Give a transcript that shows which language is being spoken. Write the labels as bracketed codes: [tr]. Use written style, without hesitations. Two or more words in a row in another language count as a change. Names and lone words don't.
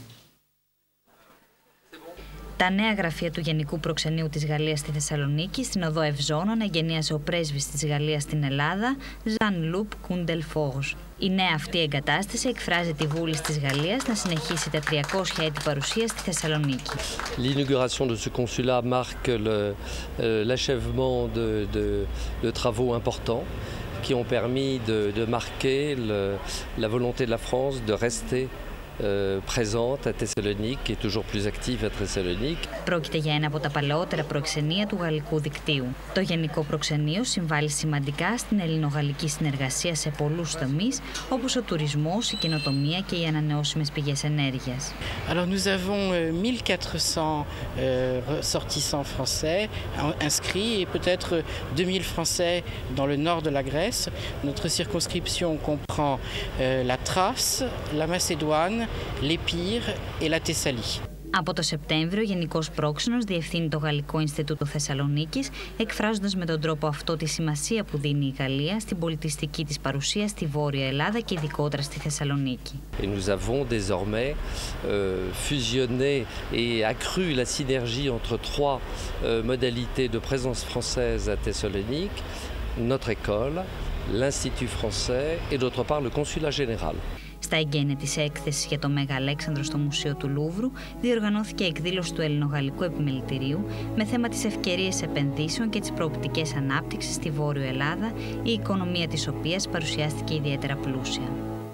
[el] Τα νέα γραφεία του Γενικού Προξενείου της Γαλλίας στη Θεσσαλονίκη, στην οδό Ευζώνων, εγγενίασε ο πρέσβης της Γαλλίας στην Ελλάδα, Jean-Luc Coundelforge. Η νέα αυτή εγκατάσταση εκφράζει τη βούληση της Γαλλίας να συνεχίσει τα 300 έτη παρουσίας στη Θεσσαλονίκη. [fr] L'inauguration de ce consulat marque l'achèvement de travaux importants qui ont permis de marquer la volonté de la France de rester présente à Thessalonique et toujours plus active à Thessalonique. [el] Πρόκειται για ένα από τα παλαιότερα προξενεία του γαλλικού δικτύου. Το Γενικό Προξενείο συμβάλλει σημαντικά στην ελληνογαλλική συνεργασία σε πολλούς τομείς, όπως ο τουρισμός, η καινοτομία και οι ανανεώσιμες πηγές ενέργειας. [fr] Alors nous avons 1400 ressortissants français inscrits et peut-être 2000 français dans le nord de la Grèce. Notre circonscription comprend la Thrace, la Macédoine, l'Épire et la Thessalie. [el] Από το Σεπτέμβριο, ο Γενικός Πρόξενος διευθύνει το Γαλλικό Ινστιτούτο Θεσσαλονίκης, εκφράζοντας με τον τρόπο αυτό τη σημασία που δίνει η Γαλλία στην πολιτιστική της παρουσία στη Βόρεια Ελλάδα και ειδικότερα στη Θεσσαλονίκη. [fr] Et nous avons désormais fusionné et accru la synergie entre trois modalités de présence française à Thessalonique, notre école, l'Institut français et d'autre part le consulat général. [el] Στα εγγένεια της έκθεσης για το Μέγα Αλέξανδρο στο Μουσείο του Λούβρου διοργανώθηκε εκδήλωση του Ελληνογαλλικού Επιμελητηρίου με θέμα τις ευκαιρίες επενδύσεων και τις προοπτικές ανάπτυξης στη Βόρειο Ελλάδα, η οικονομία της οποίας παρουσιάστηκε ιδιαίτερα πλούσια.